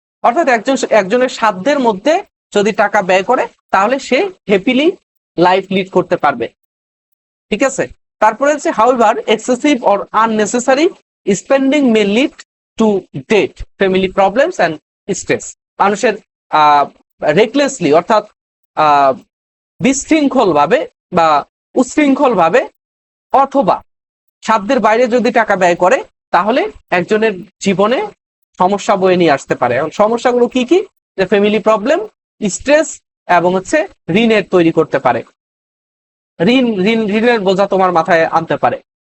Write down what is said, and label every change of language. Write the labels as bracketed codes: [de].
[bn] অর্থাৎ একজনের সাধ্যের মধ্যে যদি টাকা ব্যয় করে তাহলে সে হ্যাপিলি লাইফ লিড করতে পারবে। ঠিক আছে, তারপরে হচ্ছে [en] however excessive or unnecessary spending may lead to debt, family problems and stress। [bn] মানুষের রেকলেসলি অর্থাৎ বিশৃঙ্খল ভাবে বা উচ্ছৃঙ্খল ভাবে অথবা সাধ্যের বাইরে যদি টাকা ব্যয় করে তাহলে একজনের জীবনে সমস্যা বয়ে নিয়ে আসতে পারে। এবং সমস্যাগুলো কি কি, যে ফ্যামিলি প্রবলেম, স্ট্রেস এবং হচ্ছে ঋণের তৈরি করতে পারে, ঋণের বোঝা তোমার মাথায় আনতে পারে।